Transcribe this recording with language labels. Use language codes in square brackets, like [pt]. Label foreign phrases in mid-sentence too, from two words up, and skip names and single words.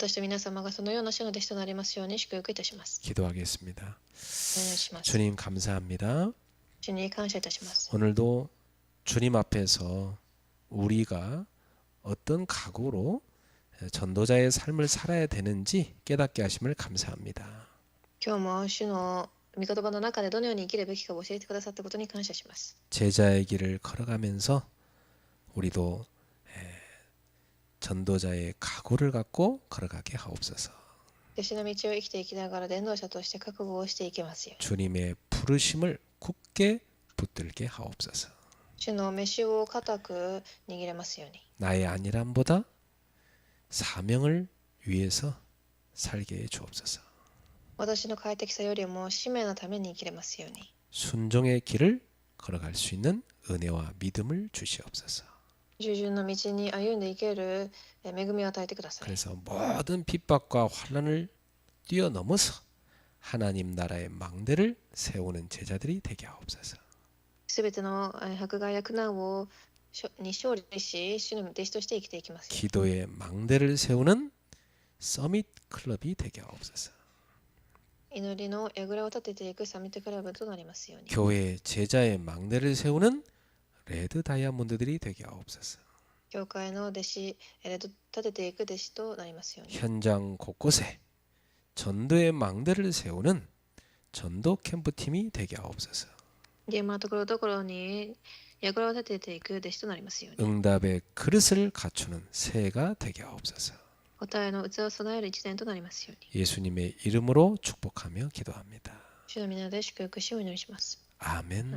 [ja] 私と皆様がそのような主の弟子となりますように祝福いたします。 [ko] 기도하겠습니다. [ja] お願いします。 [ko] 주님 감사합니다. [ja] 主に感謝いたします。 [ko] 오늘도 주님 앞에서 우리가 어떤 각오로 전도자의 삶을 살아야 되는지 깨닫게 하심을 감사합니다. [ja] 今日も主の御言葉の中でどのように生きるべきかを教えてくださったことに感謝します。 [ko] 제자의 길을 걸어가면서 우리도 전도자의 각오를 갖고 걸어가게 하옵소서. [ja] 弟子の道を生きていきながら伝道者として覚悟をしていきますように。 [ko] 주님의 부르심을 굳게 붙들게 하옵소서. [ja] 主の召を固く握れますように。 [ko] 나의 안일함보다 사명을 위해서 살게 해 주옵소서. [ja] 私の快適さよりも使命のために生きれますように。 [ko] 순종의 길을 걸어갈 수 있는 은혜와 믿음을 주시옵소서. [ja] 従順の道に歩んでいける恵みを与えてください。 [ko] 그래서 모든 핍박과 환난을 뛰어넘어서 하나님 나라의 망대를 세우는 제자들이 되게 하옵소서. [ja] すべての迫害や苦難に勝利し、主の弟子として生きていきますように。 [ko] 기도의 망대를 세우는 서밋 클럽이 되게 하옵소서. [ja] 祈りの櫓を立てていくサミットクラブとなりますように。 [ko] 교회 제자의 망대를 세우는 레드 다이아몬드들이 되게 하옵소서. [ja] 教会の弟子、立てていく弟子となりますように。 [ko] 현장 곳곳에 전도의 망대를 세우는 전도 캠프팀이 되게 하옵소서. [ja] 現場のところどころに櫓を立てていく弟子となりますように。 [ko] 응답의 그릇을 갖추는 새가 되게 하옵소서. [ja] 答えの器を備える一年となりますように。 [ko] 예수님의 이름으로 축복하며 기도합니다. [ja] 主の皆で祝福しお祈りします。 [ko] 아멘.